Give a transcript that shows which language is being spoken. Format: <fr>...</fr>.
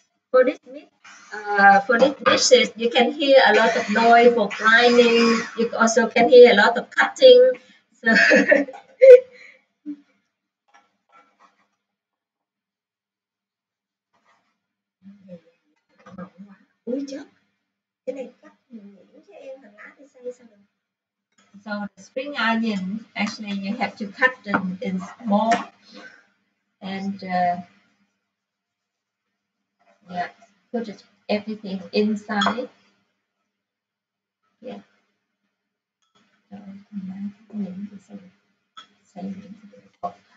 <en>For this meat, for this dishes, you can hear a lot of noise for grinding. You also can hear a lot of cutting.</en> <vi>So ui chết, cái này cắt mình nghĩ cho em hành lá thì xay sao được?</vi> <en>So the spring onion, actually you have to cut them in small and yeah, put everything inside. Yeah.</en> <vi>So, mình thì xay miếng thì được.</vi>